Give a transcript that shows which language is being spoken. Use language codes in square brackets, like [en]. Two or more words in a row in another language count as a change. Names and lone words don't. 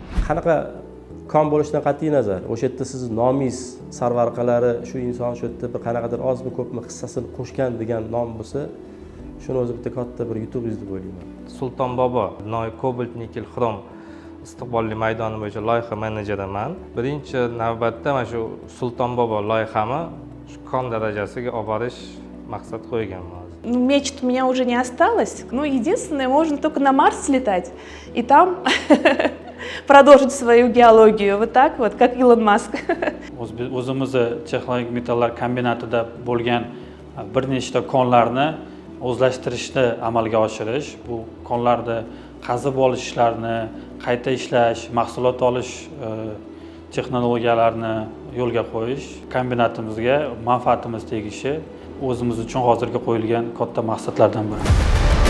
[uz] Qanaqa kon bo'lishidan qat'iy nazar, o'sha yerda siz nomingiz sarvarqalari shu inson shu yerda bir qanaqadir ozmi ko'pmi hissasini qo'shgan degan nom bo'lsa, shuni o'zi bitta katta bir yutuqingiz deb o'ylayman. Sulton Bobo, Noy Kobalt Nikel Xrom istiqbolli maydoni bo'yicha loyiha menejeriman. Birinchi navbatda mana shu Sulton Bobo loyihani shu kon darajasiga olib borish maqsad qo'yganman. [ru] Ну, мечт у меня уже не осталось. Ну, единственное, можно только на Марс слетать и там продолжить свою геологию. Вот так вот, как Илон Маск. [uz] O'zimizni texnologik metallar kombinatida bo'lgan bir nechta konlarni o'zlashtirishni amalga oshirish, bu konlarni qazib olish ishlarini, qayta ishlash, mahsulot olish texnologiyalarini yo'lga qo'yish, kombinatimizga manfaatimiz tegishi o'zimiz uchun hozirga qo'yilgan katta maqsadlardan biri.